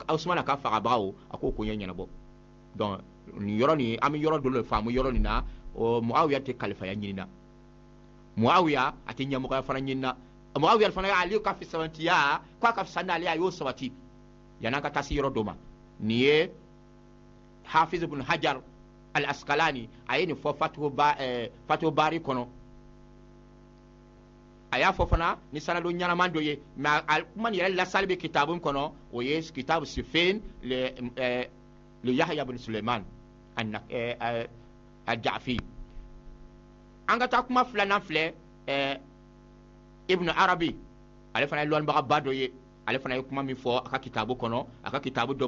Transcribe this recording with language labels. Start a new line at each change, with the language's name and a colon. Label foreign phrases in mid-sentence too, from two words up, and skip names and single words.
Bambara: usmana ka fagabagaw a k'o ko ɲɛnabɔ donc nin yɔrɔ nin an bɛ yɔrɔ dɔ le faamu yɔrɔ nin na muawiya tɛ kalifaya ɲini na muawiya a tɛ ɲɛmɔgɔya fana ɲini na muawiya fana ale ka fisabantiya ko a ka fisa n'ale a y'o sabati yan'an ka taa se yɔrɔ dɔ ma nin ye hafiz ibn hajar al asqalani a ye nin fɔ fatuhu bari kɔnɔ a y'a fɔ fana ni sanadu ɲɛnaman dɔ ye mais a kuma nin yɛrɛ lasali bɛ kitabu kɔnɔ o ye kitabu sifin le yahya ibn suleiman a ja'fi an ka taa kuma filanan filɛ ibn arabi ale fana ye lɔnnibaga dɔ ye ale fana ye kuma min fɔ a ka kitabu kɔnɔ a ka kitabu dɔ bɛ